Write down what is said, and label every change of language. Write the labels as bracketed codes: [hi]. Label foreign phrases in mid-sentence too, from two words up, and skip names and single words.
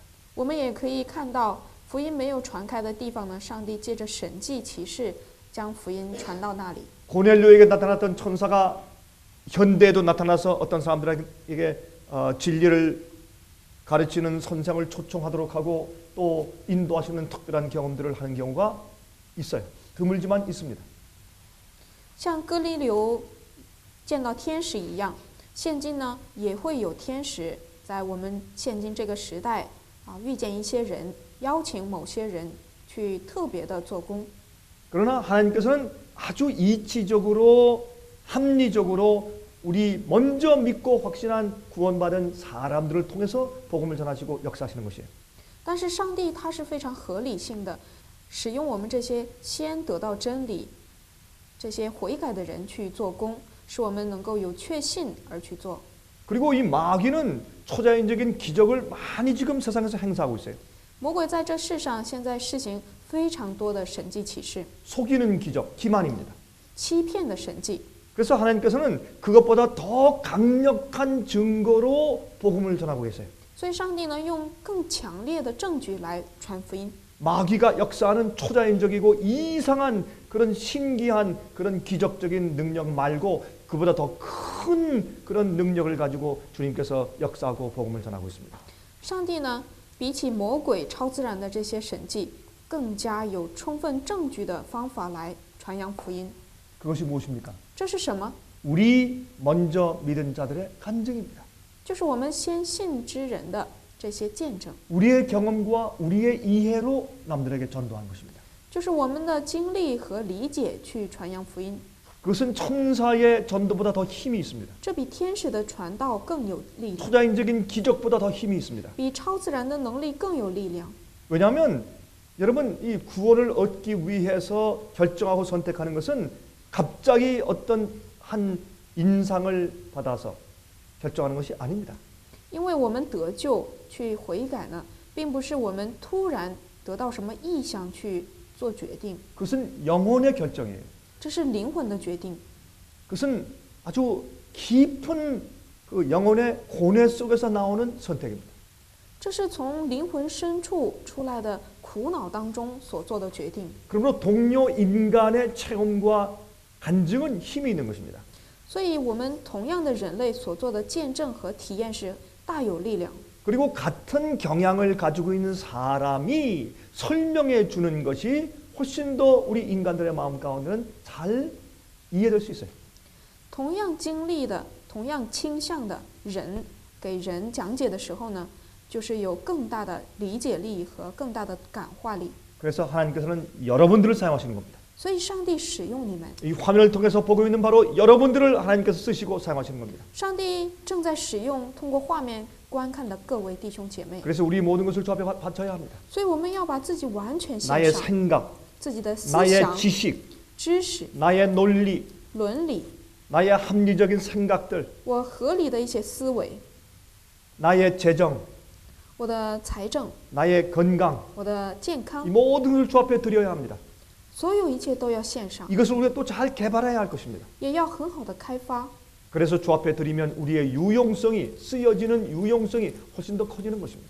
[zh] 我们也可以看到，福音没有传开的地方呢，上帝借着神迹奇事将福音传到那里。 [ko] 고넬료에게 나타났던 천사가 현대에도 나타나서 어떤 사람들에게 진리를 가르치는 선생을 초청하도록 하고 또 인도하시는 특별한 경험들을 하는 경우가 있어요. 드물지만 있습니다. [zh] 像哥尼流见到天使一样，现今呢也会有天使在我们现今这个时代遇见一些人，邀请某些人去特别的做工。 [ko] 그러나 하나님께서는 아주 이치적으로 합리적으로 우리 먼저 믿고 확신한 구원받은 사람들을 통해서 복음을 전하시고 역사하시는 것이에요. [zh] 但是上帝他是非常合理性的，使用我们这些先得到真理、这些悔改的人去做工，使我们能够有确信而去做。 [ko] 그리고 이 마귀는 초자연적인 기적을 많이 지금 세상에서 행사하고 있어요. [zh] 魔鬼在这世上现在施行非常多的神迹启示， [ko] 속이는 기적, 기만입니다. [zh] 欺骗的神迹。 [ko] 그래서 하나님께서는 그것보다 더 강력한 증거로 복음을 전하고 계세요. [zh] 所以上帝呢，用更强烈的证据来传福音。 [ko] 마귀가 역사하는 초자연적이고 이상한 그런 신기한 그런 기적적인 능력 말고 그보다 더 큰 그런 능력을 가지고 주님께서 역사하고 복음을 전하고 있습니다. [zh] 上帝呢，比起魔鬼超自然的这些神迹，更加有充分证据的方法来传扬福音。 [ko] 그것이 무엇입니까? [zh] 这是什么？ [ko] 우리 먼저 믿은 자들의 간증입니다. [zh] 就是我们先信之人的这些见证， [ko] 우리의 경험과 우리의 이해로 남들에게 전도하는 것입니다. [zh] 就是我们的经历和理解去传扬福音。 [ko] 그것은 천사의 전도보다 더 힘이 있습니다. [zh] 这比天使的传道更有力量， [ko] 초자연적인 기적보다 더 힘이 있습니다. [zh] 比超自然的能力更有力量。 [ko] 왜냐하면 여러분 이 구원을 얻기 위해서 결정하고 선택하는 것은 갑자기 어떤 한 인상을 받아서 결정하는 것이 아닙니다. [zh] 因为我们得救去悔改呢，并不是我们突然得到什么意向去做决定， [ko] 그것은 영혼의 결정이에요. [zh] 这是灵魂的决定， [ko] 그것은 아주 깊은 그 영혼의 고뇌 속에서 나오는 선택입니다. [zh] 这是从灵魂深处出来的苦恼当中所做的决定。 [ko] 그러므로 동료 인간의 체험과 간증은 힘이 있는 것입니다. [zh] 所以，我们同样的人类所做的见证和体验是大有力量。 [ko] 그리고 같은 경향을 가지고 있는 사람이 설명해 주는 것이 훨씬 더 우리 인간들의 마음 가운데는 잘 이해될 수 있어요. [zh] 同样经历的、同样倾向的人，给人讲解的时候呢，就是有更大的理解力和更大的感化力。 [ko] 그래서 하나님께서는 여러분들을 사용하시는 겁니다. [zh] 所以，上帝使用你们， [ko] 이 화면을 통해서 보고 있는 바로 여러분들을 하나님께서 쓰시고 사용하시는 겁니다. [zh] 上帝正在使用通过画面观看的各位弟兄姐妹。 [ko] 그래서 우리 모든 것을 주 앞에 바쳐야 합니다. [zh] 所以，我们要把自己完全献 [ko] 나의 [zh] 上， [ko] 생각, [zh] 自己的思 [ko] 나의 [zh] 想、 [ko] 지식, [zh] 知识、 [ko] 나의 논리, [zh] 伦理， [ko] 나의 합리적인 생각들, [zh] 我合理的一些思维， [ko] 나의 재정, [zh] 我的财政， [ko] 나의 건강, [zh] 我的健 [ko] 이 [zh] 康， [ko] 모든 것을 주 앞에 드려야 합니다. [zh] 所有一切都要献上， [ko] 이것을 우리가 또 잘 개발해야 할 것입니다. [zh] 也要很好的开发。 [ko] 그래서 주 앞에 드리면 우리의 유용성이 쓰여지는 유용성이 훨씬 더 커지는 것입니다.